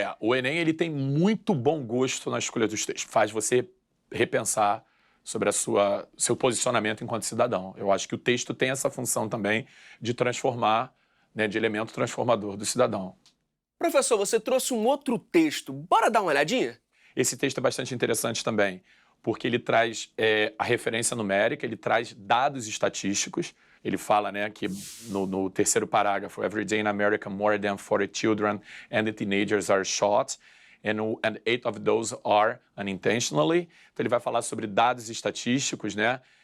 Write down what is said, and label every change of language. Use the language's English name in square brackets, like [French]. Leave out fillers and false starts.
[Portuguese] O Enem ele tem muito bom gosto na escolha dos textos. Faz você repensar sobre seu posicionamento enquanto cidadão. Eu acho que o texto tem essa função também de transformar né, de elemento transformador do cidadão. Professor, você trouxe um outro texto. Bora dar uma olhadinha? Esse texto é bastante interessante também, porque ele traz a referência numérica, ele traz dados estatísticos. Ele fala, né, que no terceiro parágrafo, [English] every day in America, more than 40 children and teenagers are shot, and 8 of those are unintentionally. [Portuguese] Então ele vai falar sobre dados estatísticos, né?